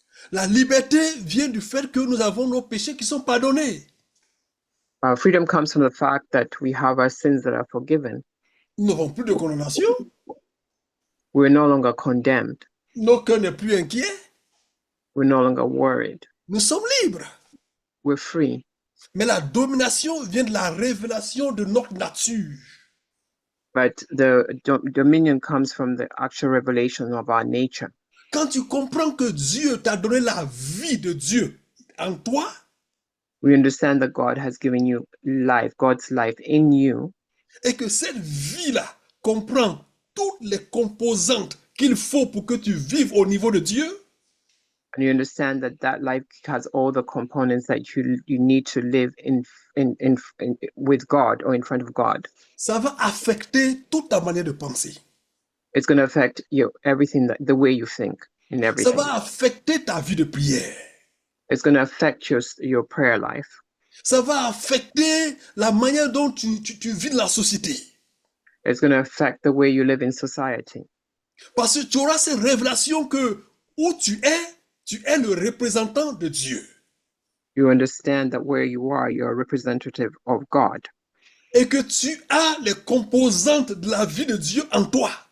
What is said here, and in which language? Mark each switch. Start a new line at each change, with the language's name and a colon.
French: La liberté vient du fait que nous avons nos péchés qui sont pardonnés.
English: Freedom comes from the fact that we have our sins that are forgiven.
French: Nous n'avons plus de condamnation.
English: We're no longer condemned.
French: Nos cœurs n'est plus inquiets.
English: We're no longer worried.
French: Nous sommes libres.
English: We're free.
French: Mais la domination vient de la révélation de notre nature.
English: But the dominion comes from the actual revelation of our nature.
French: Quand tu comprends que Dieu t'a donné la vie de Dieu en toi,
English: we understand that God has given you life, God's life in you.
French: et que cette vie-là comprend toutes les composantes qu'il faut pour que tu vives au niveau de Dieu,
English: and you understand that that life has all the components that you need to live in with God or in front of God,
French: ça va affecter toute ta manière de penser.
English: it's going to affect you everything the way you think in
French: Ça
English: everything.
French: va affecter ta vie de prière.
English: It's going to affect your prayer life.
French: Ça va affecter la manière dont tu vis dans la société.
English: It's going to affect the way you live in society.
French: Parce que tu auras cette révélation que où tu es le représentant de Dieu.
English: You understand that where you are, you're a representative of God.
French: Et que tu as les composantes de la vie de Dieu en toi.